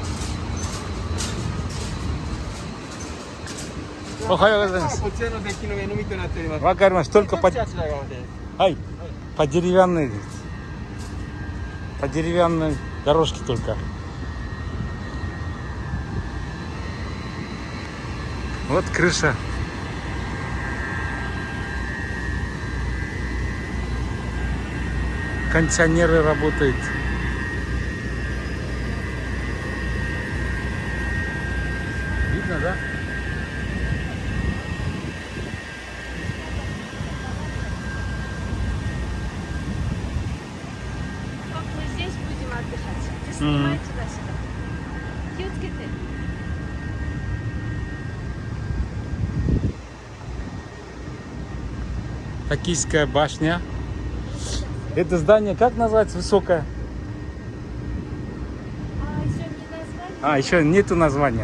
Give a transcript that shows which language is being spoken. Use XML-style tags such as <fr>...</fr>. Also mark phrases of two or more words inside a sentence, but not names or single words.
<ja>おはようございます. こちらのデッキの上のみとなっております。わかりました.</ja> <ru>Только по...</ru> <ja>あちら側です。</ja> <ru>Ай, по деревянной. По деревянной дорожке только. Вот крыша. Кондиционеры работают. Видно, да? Мы здесь будем отдыхать. Ты снимай туда-сюда.</ru> <ja>気をつけて.</ja> <ru>Токийская башня. Это здание как называется? Высокое? Еще нету названия.</ru>